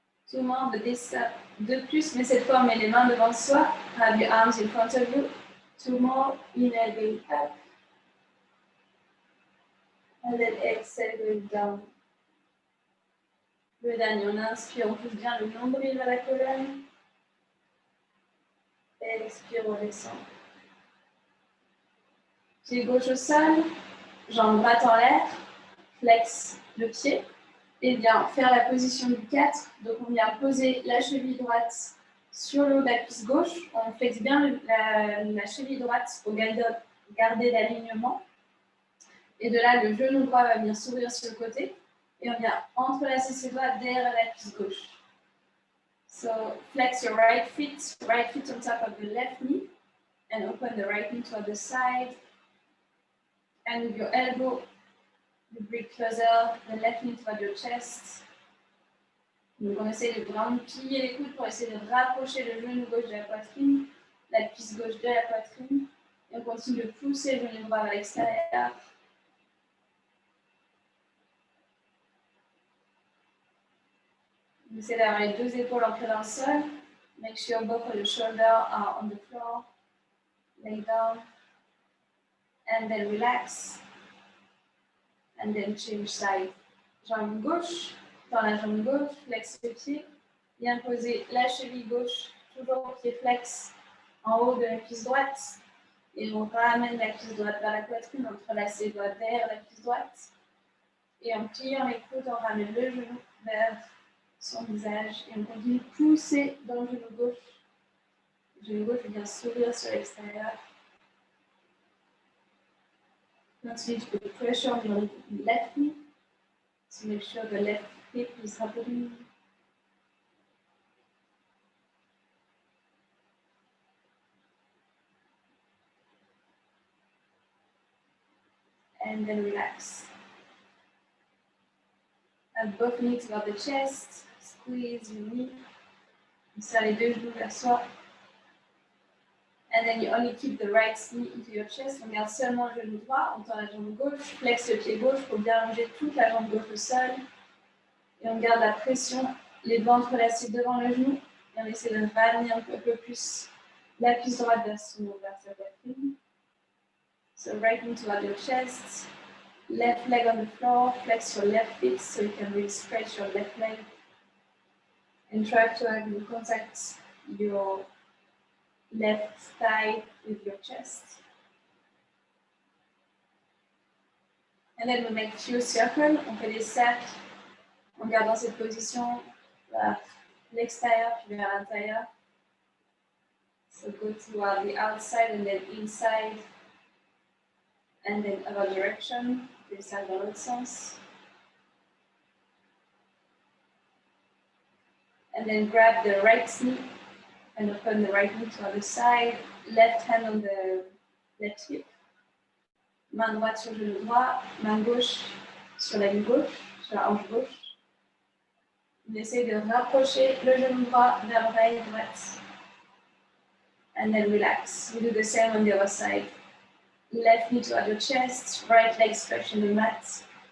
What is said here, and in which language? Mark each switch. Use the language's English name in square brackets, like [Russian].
[English] Two more, but this [French] deux plus, mais cette fois on met les mains devant soi. [English] Have your arms in front of you. Two more, inhale, going up. And then exhale, going down. [French] Le dernier, on inspire, on pousse bien le nombril vers la colonne. Et expire, on descend. Pied gauche au sol, jambe droite en l'air, flex le pied. Et bien faire la position du 4. Donc on vient poser la cheville droite sur le haut de la cuisse gauche. On flexe bien la cheville droite pour garder l'alignement. Et de là, le genou droit va venir s'ouvrir sur le côté. Et on vient entrelacer ses doigts derrière la cuisse gauche. [English] So flex your right foot on top of the left knee. And open the right knee to the side. And with your elbow, you bring closer the left knee toward your chest. [French] Donc on essaie de vraiment plier les coudes pour essayer de rapprocher le genou gauche de la poitrine, la cuisse gauche de la poitrine. Et on continue de pousser le genou droit vers l'extérieur. Essayez d'avoir les deux épaules ancrées dans le sol. [English] Make sure both of your shoulders are on the floor. Lay down. And then relax. And then change side. [French] Jambe gauche, dans la jambe gauche, flex le pied. Bien poser la cheville gauche, toujours pied flex en haut de la cuisse droite. Et on ramène la cuisse droite vers la poitrine, on entrelace les doigts derrière la cuisse droite. Et en pliant les coudes, on ramène le genou vers son visage. Et on continue de pousser dans le genou gauche. Le genou gauche vient s'ouvrir sur l'extérieur. [English] Continue to put pressure on your left knee to make sure the left hip is happening. And then relax. And both knees [French] vers [English] the chest. Squeeze your knee. [French] On serre les deux genoux vers soi. [English] And then you only keep the right knee into your chest. [French] On garde seulement le genou droit. On tend la jambe gauche. Flex le pied gauche pour bien allonger toute la jambe gauche au sol. Et on garde la pression. Les doigts entrelacés devant le genou. Et on essaie de ramener un peu plus la cuisse droite vers sa poitrine. [English] So right knee toward your chest, left leg on the floor, flex your left feet so you can really stretch your left leg. And try to have you contact your left thigh with your chest. And then we make few circles. [French] On fait des cercles en gardant cette position vers l'extérieur puis vers l'intérieur. [English] So go toward the outside and then inside. And then other direction, [French] des cercles dans l'autre sens. [English] And then grab the right knee and open the right knee to the other side. Left hand on the left hip. [French] Main droite sur le genou droit, main gauche sur la gauche, sur la hanche gauche. On essaie de rapprocher le genou droit vers l'oreille droite. [English] And then relax. We do the same on the other side. Left knee toward your chest, right leg stretched on the mat.